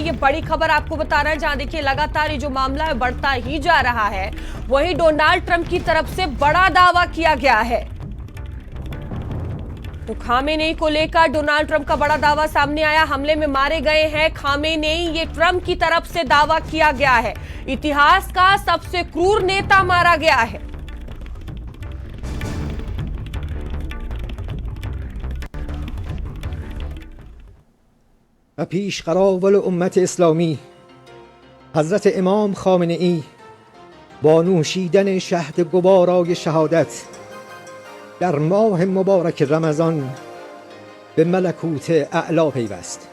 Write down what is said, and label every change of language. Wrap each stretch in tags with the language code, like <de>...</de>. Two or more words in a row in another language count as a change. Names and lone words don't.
<hi>ये बड़ी खबर आपको बता रहे हैं, जहां देखिए लगातार ये जो मामला है बढ़ता ही जा रहा है, वहीं डोनाल्ड ट्रंप की तरफ से बड़ा दावा किया गया है। तो खामेनेई को लेकर डोनाल्ड ट्रंप का बड़ा दावा सामने आया, हमले में मारे गए हैं खामेनेई, ये ट्रंप की तरफ से दावा किया गया है। इतिहास का सबसे क्रूर नेता मारा गया है।</hi> <fa>و پیشقراول امت اسلامی حضرت امام خامنه‌ای با نوشیدن شهد گوارای شهادت در ماه مبارک رمضان به ملکوت اعلی پیوست.</fa>